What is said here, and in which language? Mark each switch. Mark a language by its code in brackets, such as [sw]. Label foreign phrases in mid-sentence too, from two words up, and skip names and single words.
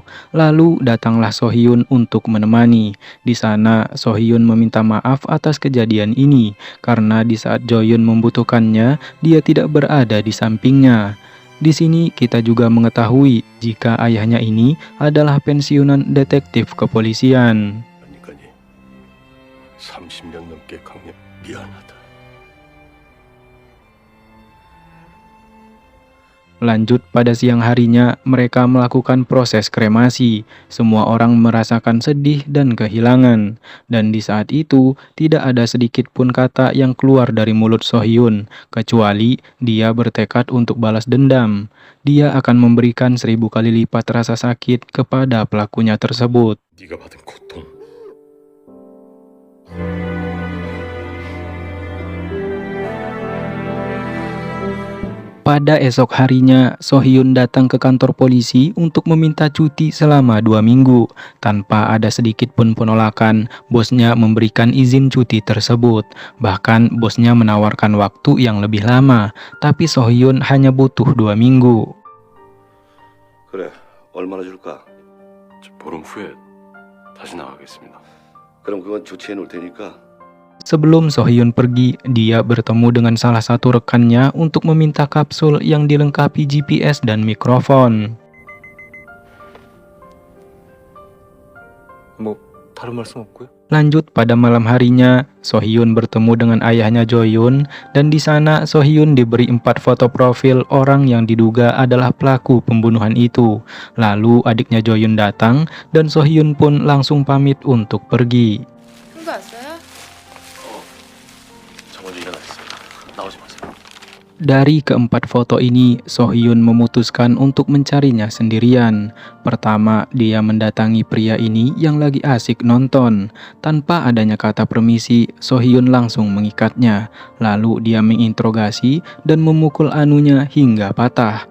[id] Lalu datanglah So-hyun untuk menemani. Di sana So-hyun meminta maaf atas kejadian ini karena di saat Jo-yoon membutuhkannya, dia tidak berada di sampingnya. Di sini kita juga mengetahui jika ayahnya ini adalah pensiunan detektif kepolisian. [ko] 30년 넘게 강력 미안하다. [id] Lanjut pada siang harinya, mereka melakukan proses kremasi. Semua orang merasakan sedih dan kehilangan. Dan di saat itu, tidak ada sedikit pun kata yang keluar dari mulut So-hyun, kecuali dia bertekad untuk balas dendam. Dia akan memberikan 1000 kali lipat rasa sakit kepada pelakunya tersebut. [ko] 네가 받은 고통. [id] Pada esok harinya, So-hyun datang ke kantor polisi untuk meminta cuti selama 2 minggu. Tanpa ada sedikit pun penolakan, bosnya memberikan izin cuti tersebut. Bahkan bosnya menawarkan waktu yang lebih lama, tapi So-hyun hanya butuh 2 minggu. [ko] 그래, 얼마나 줄까? 보름 후에 다시 나가겠습니다. 그럼 그건 조치해 놓을 테니까. [id] Sebelum So-hyun pergi, dia bertemu dengan salah satu rekannya untuk meminta kapsul yang dilengkapi GPS dan mikrofon. [ko] 뭐 다른 말씀 없고요? [id] Lanjut pada malam harinya, Sohyun bertemu dengan ayahnya Joyun dan di sana Sohyun diberi 4 foto profil orang yang diduga adalah pelaku pembunuhan itu. Lalu adiknya Joyun datang dan Sohyun pun langsung pamit untuk pergi. [ko] 한거 왔어요? 저 먼저 일어났어요. 나오지 마세요. [id] Dari keempat foto ini, Sohyun memutuskan untuk mencarinya sendirian. Pertama, dia mendatangi pria ini yang lagi asik nonton. Tanpa adanya kata permisi, Sohyun langsung mengikatnya. Lalu dia menginterogasi dan memukul anunya hingga patah.